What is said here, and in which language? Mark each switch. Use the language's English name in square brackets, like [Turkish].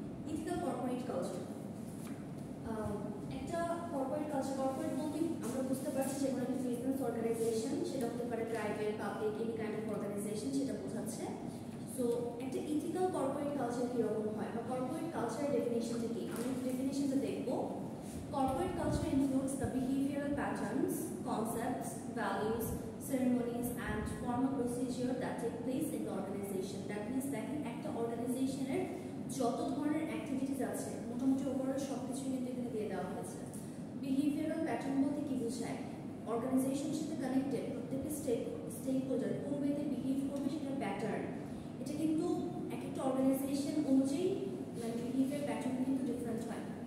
[Bangla] Ethical corporate culture, একটা corporate culture, corporate বলতে আমরা বুঝতে পারছি যে কোনো একটা বিজনেস অর্গানাইজেশন, সেটা হতে পারে private, public, [English] any kind of organisation, [Bangla] সেটা বোঝাচ্ছে। সো একটা ইথিক্যাল কর্পোরেট কালচার কীরকম হয় বা কর্পোরেট কালচারের ডেফিনেশনটা কি, আমি ডেফিনেশনটা দেখবো। [English] Corporate culture includes the behavioural patterns, concepts, values, ceremonies and formal procedure that take place in the organization. That means [Bangla] দেখেন একটা অর্গানাইজেশনের যত ধরনের অ্যাক্টিভিটিস আছে মোটামুটি ওভারঅল সব কিছু কিন্তু এখানে দিয়ে দেওয়া হয়েছে। বিহেভিয়ারাল প্যাটার্ন বলতে কি বোঝায়, অর্গানাইজেশনের সাথে কানেক্টেড প্রত্যেকটা স্টেক হোল্ডার কোন ওয়েতে বিহেভ করবে সেটা প্যাটার্ন। এটা কিন্তু এক একটা অর্গানাইজেশন অনুযায়ী মানে বিহেভিয়ার প্যাটার্ন কিন্তু ডিফারেন্ট হয়।